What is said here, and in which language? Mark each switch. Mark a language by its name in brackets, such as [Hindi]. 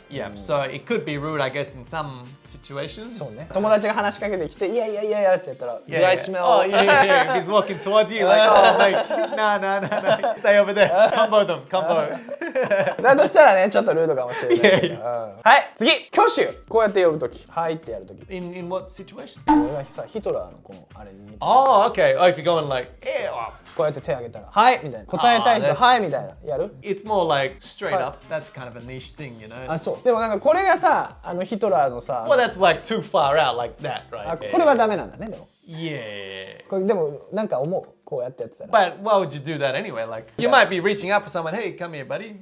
[English] Yeah. So it could be rude, I guess, in some situations. [Japanese] そうね。友達が話しかけてきて、いやって言ったら、 [English] Do I smell? Oh, yeah. He's walking towards you like, oh, mate, no. Stay over there. Combo. [Japanese] だとしたらね、ちょっとルードかもしれないけど。はい、次、挙手。こうやって呼ぶとき、はいってやるとき。 [English] In what situation? [Japanese] これがさ、ヒトラーのこのあれに似てる。 [English] Oh, okay. Oh, if you're going like, [Japanese] こうやって手挙げたら、はいみたいな。答えたい人、はいみたいな。やる？ [English] It's more like straight up. That's kind of a niche thing, you know? [Japanese] あ、そう。でもなんかこれがさ、ヒトラーのさ。 [English] Well, that's like too far out like that, right? [Japanese] これはダメなんだね、でも。 [English] Yeah. [Japanese] これでもなんか思う。こうやってやってたら。 [English] But why would you do that anyway? Like, you might be reaching out for someone, hey, come here, buddy.